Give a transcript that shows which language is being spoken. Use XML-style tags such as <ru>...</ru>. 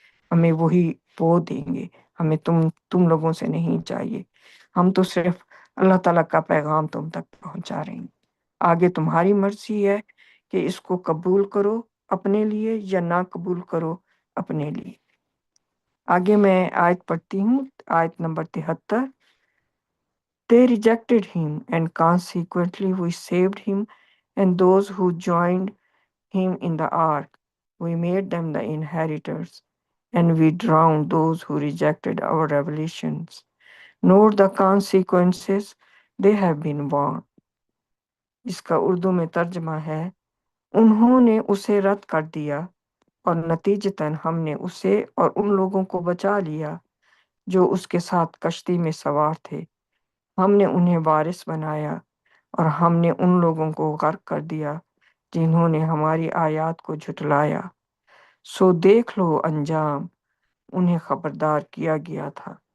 <ur>ہمیں وہی وہ دیں گے، ہمیں تم لوگوں سے نہیں چاہیے، ہم تو صرف اللہ تعالیٰ کا پیغام تم تک پہنچا رہے ہیں، آگے تمہاری مرضی ہے کہ اس کو قبول کرو اپنے لیے یا نہ قبول کرو اپنے لیے۔ آگے میں آیت پڑھتی ہوں، آیت number 73۔</ur> <en>They rejected him, and consequently we saved him and those who joined him in the ark. We made them the inheritors, and we drowned those who rejected our revelations. Note the consequences, they have been warned.</en> <ur>اس کا اردو میں ترجمہ ہے، انہوں نے اسے رد کر دیا اور نتیجتاً ہم نے اسے اور ان لوگوں کو بچا لیا جو اس کے ساتھ کشتی میں سوار تھے، ہم نے انہیں وارث بنایا اور ہم نے ان لوگوں کو غرق کر دیا جنہوں نے ہماری آیات کو جھٹلایا، سو دیکھ لو انجام، انہیں خبردار کیا گیا تھا۔</ur>